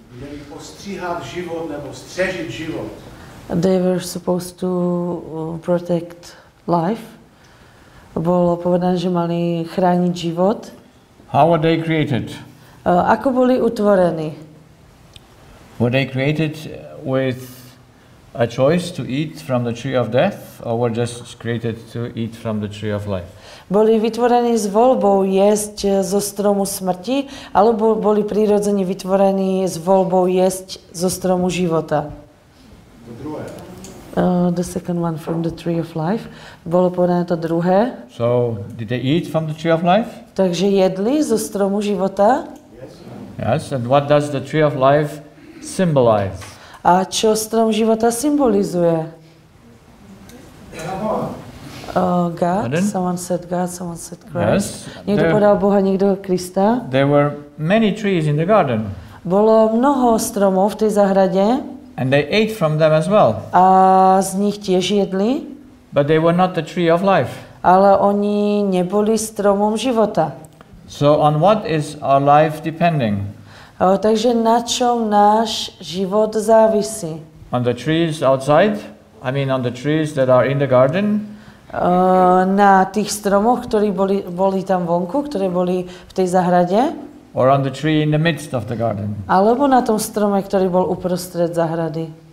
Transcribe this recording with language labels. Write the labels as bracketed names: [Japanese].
[Czech] Měli postříhat život nebo střežit život. [English] They were supposed to protect life. [Slovak] Bolo povedané, že mali chrániť život. [English] How were they created? [Slovak] Ako boli utvorení? [English] Were they created with a choice to eat from the tree of death, or were just created to eat from the tree of life? [Slovak] Boli vytvorení s voľbou jesť zo stromu smrti, alebo boli prirodzene vytvorení s voľbou jesť zo stromu života? [English] The second one from the tree of life. [Slovak] Bolo povedané to druhé. [English] So, did they eat from the tree of life? [Slovak] Takže jedli zo stromu života. [English] Yes, and what does the tree of life symbolize? [Slovak] A čo strom života symbolizuje? [English] God. Pardon? Someone said God, someone said Christ. Yes. [Slovak] Niekto povedal Boha, niekto Krista. [English] There were many trees in the garden. [Slovak] Bolo mnoho stromov v tej záhrade. [English] And they ate from them as well. [Slovak] A z nich tiež jedli. [English] But they were not the tree of life. [Slovak] Ale oni neboli stromom života. [English] So on what is our life depending? [Slovak] Takže na čom náš život závisí? [English] On the trees outside? I mean on the trees that are in the garden? [Slovak] Na tých stromoch, ktorí boli tam vonku, ktoré boli v tej záhrade? [English] Or on the tree in the midst of the garden? [Slovak] Alebo na tom strome, ktorý bol uprostred záhrady?